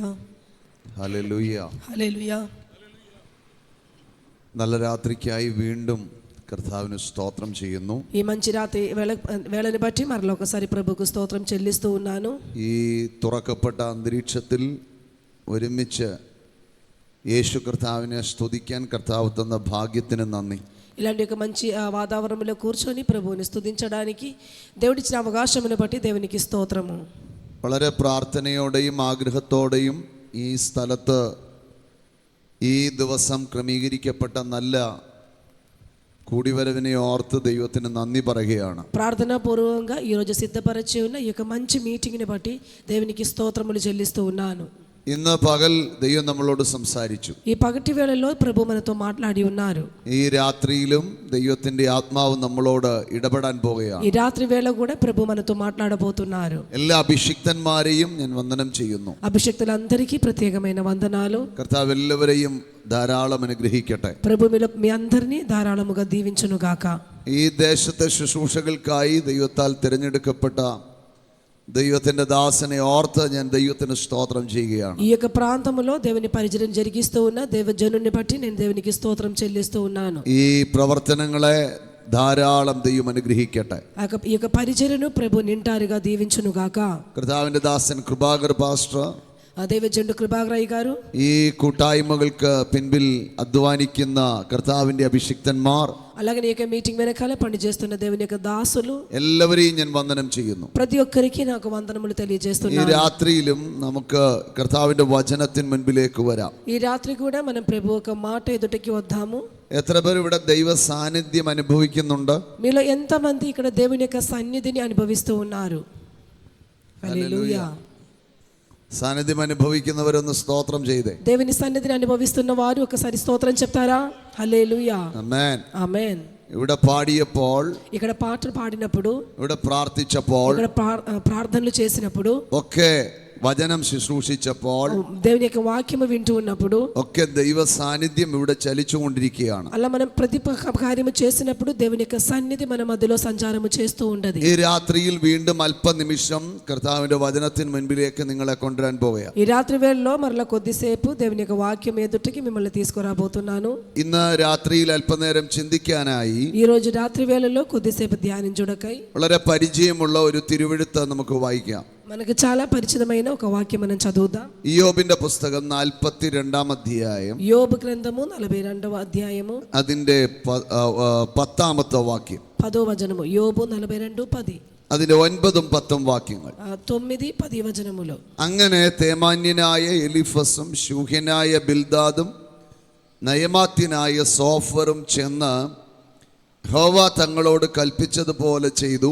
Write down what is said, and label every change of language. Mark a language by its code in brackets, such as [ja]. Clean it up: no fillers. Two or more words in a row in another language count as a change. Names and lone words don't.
[ml] ഹല്ലേലൂയ. [te] హల్లెలూయా. [ml] നല്ല രാത്രിക്കായി വീണ്ടും കർത്താവിന് സ്തോത്രം ചെയ്യുന്നു. [te] ఈ మంచి రాత్రి వేళని బట్టి మరలా ఒకసారి ప్రభుకు స్తోత్రం చెల్లిస్తూ ఉన్నాను. [ml] ഈ തുറക്കപ്പെട്ട അന്തരീക്ഷത്തിൽ ഒരുമിച്ച് യേശു കർത്താവിനെ സ്തുതിക്കാൻ കർത്താവ് തന്ന ഭാഗ്യത്തിന് നന്ദി. [te] ఇలాంటి ఒక మంచి వాతావరణంలో కూర్చొని ప్రభువుని స్తుతించడానికి దేవుడిచ్చిన అవకాశమును బట్టి దేవునికి స్తోత్రము. [ml] വളരെ പ്രാർത്ഥനയോടെയും ആഗ്രഹത്തോടെയും ഈ സ്ഥലത്ത് ഈ ദിവസം ക്രമീകരിക്കപ്പെട്ട നല്ല കൂടിവരവിനെ ഓർത്ത് ദൈവത്തിന് നന്ദി പറയുകയാണ്. [te] ప్రార్థనాపూర్వకంగా ఈరోజు సిద్ధపరచి ఉన్న ఈ యొక్క మంచి మీటింగ్ని బట్టి దేవునికి స్తోత్రములు చెల్లిస్తూ ఉన్నాను. [ml] ഇന്ന് പകൽ ദൈവം നമ്മളോട് സംസാരിച്ചു. [te] ఈ పగటి వేళలో ప్రభు మనతో మాట్లాడి ఉన్నారు. [ml] ഈ രാത്രിയിലും ദൈവത്തിന്റെ ആത്മാവ് നമ്മളോട് ഇടപെടാൻ പോകുകയാണ്. [te] ఈ రాత్రి వేళ కూడా ప్రభు మనతో మాట్లాడబోతున్నారు. [ml] എല്ലാ അഭിഷിക്തന്മാരെയും ഞാൻ വന്ദനം ചെയ്യുന്നു. [te] అభిషక్తులందరికీ ప్రత్యేకమైన వందనాలు. [ml] കർത്താവ് എല്ലാവരെയും ധാരാളം അനുഗ്രഹിക്കട്ടെ. [te] ప్రభు మీ అందరినీ ధారాళముగా దీవించును గాక. [ml] ഈ ദേശത്തെ ശുശ്രൂഷകൾക്കായി ദൈവത്താൽ തിരഞ്ഞെടുക്കപ്പെട്ട ദൈവത്തിന്റെ ദാസനെ ഓർത്ത് ഞാൻ ദൈവത്തിന് സ്തോത്രം ചെയ്യുകയാണ്. [te] ఈ యొక్క ప్రాంతములో దేవుని పరిచర్య జరిగిస్తూ ఉన్న దేవజనుని బట్టి నేను దేవునికి స్తోత్రం చెల్లిస్తూ ఉన్నాను. [ml] ഈ പ്രവർത്തനങ്ങളെ ധാരാളം ദൈവം അനുഗ്രഹിക്കട്ടെ. [te] ఈ యొక్క పరిచర్యను ప్రభు నింటారుగా దీవించును గాక. [ml] കർത്താവിന്റെ ദാസൻ കൃപാകർ പാസ്റ്റർ, [te] దేవజనుడు కృపాగరయ్య గారు, [ml] ഈ കൂട്ടായ്മകൾക്ക് പിൻപിൽ അധ്വാനിക്കുന്ന കർത്താവിന്റെ അഭിഷിക്തന്മാർ, [te] అలాగే ఈ యొక్క మీటింగ్ వెనకాల పనిచేస్తున్న దేవుని యొక్క దాసులు [ml] എല്ലാവരെയും ഞാൻ വന്ദനം ചെയ്യുന്നു. [te] ప్రతి ఒక్కరికి నాకు వందనములు [ml] ഈ [te] తెలియజేస్తున్నాను. [ml] രാത്രിയിലും നമുക്ക് കർത്താവിന്റെ വചനത്തിന് മുൻപിലേക്ക് വരാം. [te] ఈ రాత్రి కూడా మనం ప్రభు ఒక మాట ఎదుటికి వద్దాము. [ml] എത്ര പേർ ഇവിടെ ദൈവ സാന്നിധ്യം അനുഭവിക്കുന്നുണ്ട്? [te] మీలో ఎంతమంది ఇక్కడ దేవుని యొక్క సన్నిధిని అనుభవిస్తూ ఉన్నారు? హల్లెలూయా. [ml] സാന്നിധ്യം അനുഭവിക്കുന്നവരൊന്ന് സ്തോത്രം ചെയ്തേ. [te] దేవుని సన్నిధిని అనుభవిస్తున్న వారు ఒకసారి స్తోత్రం చెప్తారా? హల్లెలూయా, [ml] ആമേൻ. [te] ఆమేన్. [ml] ഇവിടെ പാടിയപ്പോൾ, [te] ఇక్కడ పాటలు పాడినప్పుడు, [ml] ഇവിടെ പ്രാർത്ഥിച്ചപ്പോൾ, [te] ఇక్కడ ప్రార్థనలు చేసినప్పుడు, [ml] ഒക്കെ വചനം ശുശ്രൂഷിച്ചപ്പോൾ, [te] దేవుని యొక్క వాక్యము వింటూ ఉన్నప్పుడు, [ml] ഒക്കെ ദൈവ സാന്നിധ്യം ഇവിടെ ചലിച്ചുകൊണ്ടിരിക്കുകയാണ്. [te] అలా మనం ప్రతి కార్యము చేసినప్పుడు దేవుని యొక్క సన్నిధి మన మధ్యలో సంచారము చేస్తూ ఉండదు. [ml] ഈ രാത്രിയിൽ വീണ്ടും അല്പനിമിഷം കർത്താവിന്റെ വചനത്തിന് മുൻപിലേക്ക് നിങ്ങളെ കൊണ്ടുവരാൻ പോവുകയാണ്. [te] ఈ రాత్రి వేళలో మరలా కొద్దిసేపు దేవుని యొక్క వాక్యం ఎదుటికి మిమ్మల్ని తీసుకురాబోతున్నాను. [ml] ഇന്ന് രാത്രിയിൽ അല്പനേരം ചിന്തിക്കാനായി [te] ఈ రోజు రాత్రి వేళలో కొద్దిసేపు ధ్యానించుటకై [ml] വളരെ പരിചയമുള്ള ഒരു തിരുവെഴുത്ത് നമുക്ക് വായിക്കാം. [te] మనకు చాలా పరిచితమైన ఒక వాక్యం మనం చదువుదాం. [ml] ഇയ്യോബിന്റെ പുസ്തകം 42 അധ്യായം [te] యోబు గ్రంథము 42వ అధ్యాయము [ml] അതിന്റെ 10ാമത്തെ വാക്യം. [te] 10వ వచనము. యోబు 42:10. [ml] അതിന്റെ 9ഉം 10ഉം വാക്യങ്ങൾ. [te] 9, 10 వచనములు. [ml] അങ്ങനെ തേമാന്യനായ എലിഫസും ശൂഹ്യനായ ബിൽദാദും നയമാത്യനായ സോഫറും ചെന്ന് യഹോവ തങ്ങളോട് കൽപ്പിച്ചതുപോലെ ചെയ്തു.